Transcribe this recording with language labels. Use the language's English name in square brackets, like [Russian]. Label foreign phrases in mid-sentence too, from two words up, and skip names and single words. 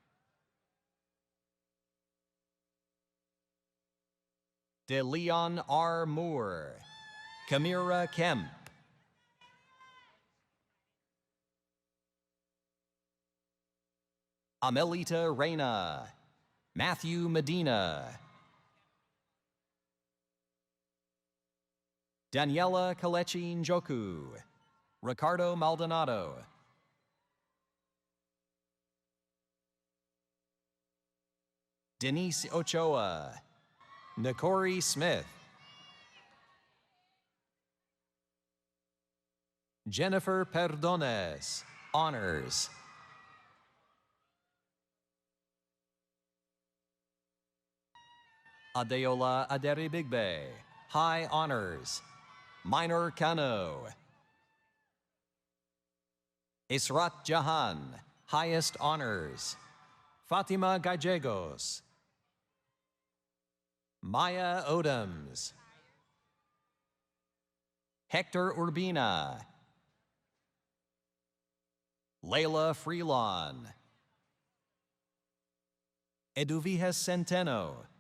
[English] De Leon R. Moore. Kamira Kemp. Amelita Reyna. Matthew Medina. Daniela Kalechi Njoku. Ricardo Maldonado. Denise Ochoa. Nakori Smith. Jennifer Perdones, honors. Adeola Aderibigbe, high honors. Minor Kano. Israt Jahan, highest honors. Fatima Gallegos. Maya Odoms. Hector Urbina. Layla Freelon. Eduviges Centeno.